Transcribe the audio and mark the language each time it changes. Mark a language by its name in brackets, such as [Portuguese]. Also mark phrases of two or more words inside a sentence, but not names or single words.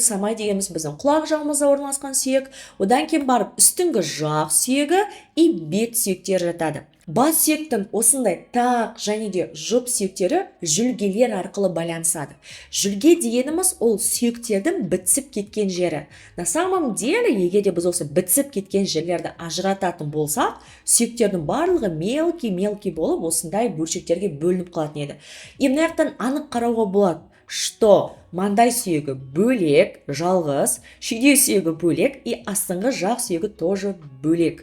[Kazakh] Самай дегеніміз біздің құлақ жағымызда орналасқан сүйек. Одан кейін барып үстіңгі жақ сүйегі и бет сүйектері жатады. Бас сүйектің осындай тақ және де жұп сүйектері жүлгелер арқылы байланысады. Жүлге дегеніміз ол сүйектердің бітсіп кеткен жері. [Russian] На самом деле, [Kazakh] егер де біз осы бітсіп кеткен жерлерді ажырататын болсақ, сүйектердің барлығы мелкий болып осындай бөлшектерге бөлініп қалатын еді. И мына жақтан анық қарауға болады, что маңдай сүйегі бөлек, жалғыз, шүйде сүйегі бөлек и астыңғы жақ сүйегі тоже бөлек.